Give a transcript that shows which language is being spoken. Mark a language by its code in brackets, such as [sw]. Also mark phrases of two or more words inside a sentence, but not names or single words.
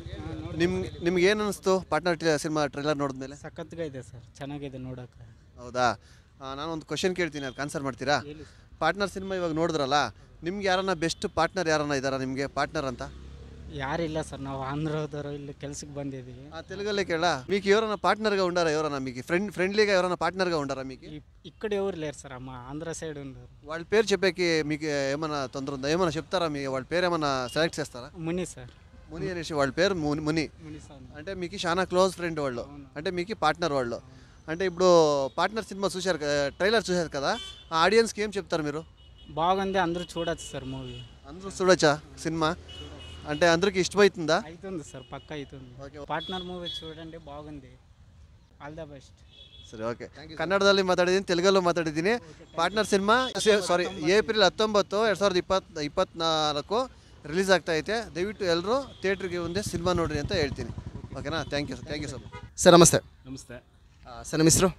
[kn] ನಿಮ್ಗೆ ಏನು ಅನಿಸ್ತು ಪಾರ್ಟ್ನರ್ ಸಿನಿಮಾ ಟ್ರೈಲರ್ ನೋಡಿದ್ಮೇಲೆ? ಸಖತ್గా ಇದೆ ಸರ್, ಚೆನ್ನಾಗಿದೆ ನೋಡೋಕೆ. ಹೌದಾ? ನಾನೊಂದು ಕ್ವಶನ್ ಕೇಳ್ತೀನಿ, ಅದಕ್ಕೆ ಆನ್ಸರ್ ಮಾಡ್ತೀರಾ? ಪಾರ್ಟ್ನರ್ ಸಿನಿಮಾ ಇವಾಗ ನೋಡಿದ್ರಲ್ಲ, ನಿಮ್ಗೆ ಯಾರನ್ನ [en] best partner [kn] ಯಾರನ್ನ ಇದ್ದಾರಾ ನಿಮಗೆ ಪಾರ್ಟ್ನರ್ ಅಂತ? ಯಾರಿಲ್ಲ ಸರ್, ನಾವು ఆంధ్రదరు ಇಲ್ಲಿ ಕೆಲಸಕ್ಕೆ ಬಂದಿದ್ದೀವಿ. [te] తెలుగులో కేళ మీకు ఎవరైనా పార్ట్నర్గా ఉండారా? ఎవరైనా మీకు ఫ్రెండ్లీగా ఎవరైనా పార్ట్నర్గా ఉండారా మీకు? ఇక్కడ ఎవరు లేరు సార్, అమ్మ ఆంధ్ర సైడ్ ఉన్నారు. వాళ్ళ పేరు చెప్పేకి మీకు ఏమైనా తొందర ఉందా? ఏమైనా చెప్తారా? మీ వాళ్ళ పేరు ఏమైనా సెలెక్ట్ చేస్తారా? ముని సార్. ముని అనేసి వాళ్ళ పేరు ముని. అంటే మీకు చాలా [en] close friend [te] వాళ్ళు, అంటే మీకు పార్ట్నర్ వాళ్ళు. అంటే ఇప్పుడు పార్ట్నర్ సినిమా చూశారు, ట్రైలర్ చూశారు కదా, ఆ ఆడియన్స్కి ఏం చెప్తారు మీరు? బాగుంది, అందరూ చూడొచ్చు సార్ మూవీ. అందరూ చూడొచ్చా సినిమా? అంటే అందరికి ఇష్టమవుతుందా? అవుతుంది సార్, పక్క అవుతుంది. పార్ట్నర్ మూవీ చూడండి, బాగుంది. [en] all the best. [kn] ಸರಿ, ಓಕೆ. ಕನ್ನಡದಲ್ಲಿ ಮಾತಾಡಿದ್ದೀನಿ, ತೆಲುಗಲ್ಲೂ ಮಾತಾಡಿದ್ದೀನಿ. ಪಾರ್ಟ್ನರ್ ಸಿನಿಮಾ ಏಪ್ರಿಲ್ 19, 2024 ರಿಲೀಸ್ ಆಗ್ತಾ ಐತೆ. ದಯವಿಟ್ಟು ಎಲ್ಲರೂ ಥಿಯೇಟ್ರಿಗೆ ಒಂದೇ ಸಿನಿಮಾ ನೋಡ್ರಿ ಅಂತ ಹೇಳ್ತೀನಿ. ಓಕೆನಾ? [en] thank you so much. [kn] ಸರ್ ನಮಸ್ತೆ. ಸರ್ ನಿಮ್ಮ ಹೆಸರು?